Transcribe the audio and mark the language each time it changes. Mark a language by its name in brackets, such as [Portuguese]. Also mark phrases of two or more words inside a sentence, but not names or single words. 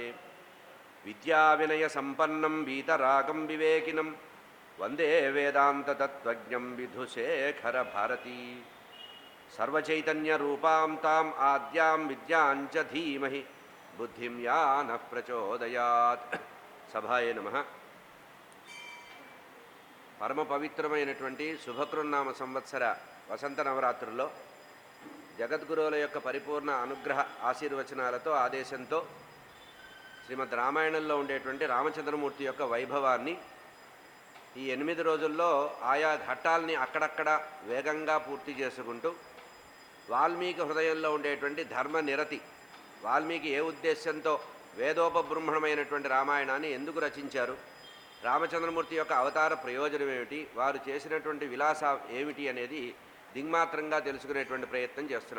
[Sanskrit] विद्याविनयसम्पन्नं वीतरागं विवेकिनं वन्दे वेदान्ततत्त्वज्ञं विधुशेखरभारती। सर्वचैतन्यरूपां ताम् आद्यां विद्यां च धीमहि बुद्धिं या नः प्रचोदयात्। సభాయ నమః. [Telugu] పరమ పవిత్రమైనటువంటి శుభకృన్నామ సంవత్సర వసంత నవరాత్రుల్లో జగద్గురువుల యొక్క పరిపూర్ణ అనుగ్రహ ఆశీర్వచనాలతో ఆదేశంతో శ్రీమద్ రామాయణంలో ఉండేటువంటి రామచంద్రమూర్తి యొక్క వైభవాన్ని ఈ 8 రోజుల్లో ఆయా ఘట్టాలని అక్కడక్కడ వేగంగా పూర్తి చేసుకుంటూ వాల్మీకి హృదయంలో ఉండేటువంటి ధర్మ నిరతి, వాల్మీకి ఏ ఉద్దేశంతో వేదోపబృంహణమైనటువంటి రామాయణాన్ని ఎందుకు రచించారు, రామచంద్రమూర్తి యొక్క అవతార ప్రయోజనం ఏమిటి, వారు చేసినటువంటి విలాస ఏమిటి అనేది దిగ్మాత్రంగా తెలుసుకునేటువంటి ప్రయత్నం చేస్తున్నాం.